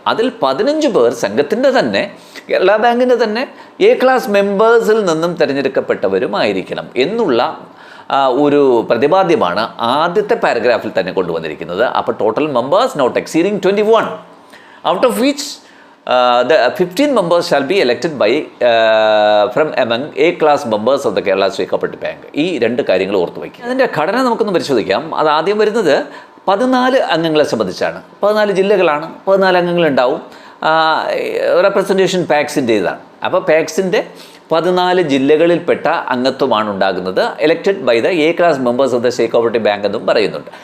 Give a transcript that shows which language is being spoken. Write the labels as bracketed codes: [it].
[ml] അതിൽ 15 പേർ സംഘത്തിൻ്റെ തന്നെ, കേരള ബാങ്കിൻ്റെ തന്നെ A ക്ലാസ് മെമ്പേഴ്സിൽ നിന്നും തിരഞ്ഞെടുക്കപ്പെട്ടവരുമായിരിക്കണം എന്നുള്ള ഒരു പ്രതിപാദ്യമാണ് ആദ്യത്തെ പാരഗ്രാഫിൽ തന്നെ കൊണ്ടുവന്നിരിക്കുന്നത്. [en] അപ്പോൾ total members not exceeding 21, out of which the 15 members shall be elected by from among A class members of the Kerala State Cooperative Bank. [ml] ഈ 2 കാര്യങ്ങൾ ഓർത്തു വയ്ക്കുക. അതിൻ്റെ ഘടന നമുക്കൊന്ന് പരിശോധിക്കാം. അത് ആദ്യം വരുന്നത് 14 അംഗങ്ങളെ സംബന്ധിച്ചാണ്. 14 ജില്ലകളാണ്, 14 അംഗങ്ങളുണ്ടാവും. റെപ്രസെൻറ്റേഷൻ പാക്സിൻ്റേതാണ്. അപ്പോൾ പാക്സിൻ്റെ 14 ജില്ലകളിൽപ്പെട്ട അംഗത്വമാണ് ഉണ്ടാകുന്നത്. [en] elected by the A class members of the state cooperative bank [ml] എന്നും പറയുന്നുണ്ട്.